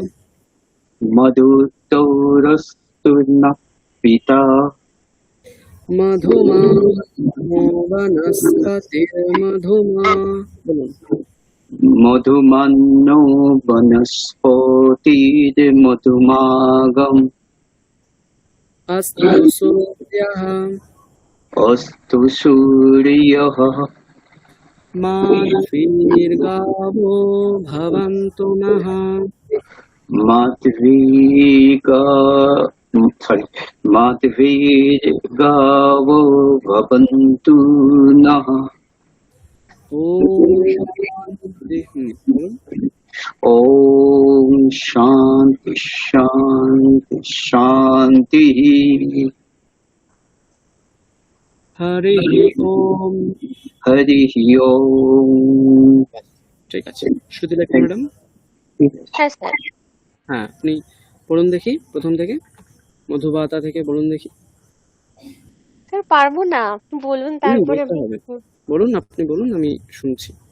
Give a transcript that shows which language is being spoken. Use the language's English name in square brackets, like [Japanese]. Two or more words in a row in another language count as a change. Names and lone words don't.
[Sanskrit] মধুদ্যৌরস্তু নঃ পিতা মধুমানো বনস্পতির্মধুমা বলুন। মধুমান্নো বনস্পতির্মধুমাগম अस्तु सूर्यः अस्तु सूर्यः माध्वीर्गावो भवन्तु नः माध्वीर्गावो भवन्तु नः। ओम शांति शांति शांति हरि ओम। [Bangla] ঠিক আছে, শ্রুতি লেখা ম্যাডাম। হ্যাঁ স্যার। হ্যাঁ আপনি পড়ুন দেখি, প্রথম থেকে মধুবাতা থেকে বলুন দেখি। স্যার পারবো না, বলুন তারপরে। বলুন, আপনি বলুন, আমি শুনছি।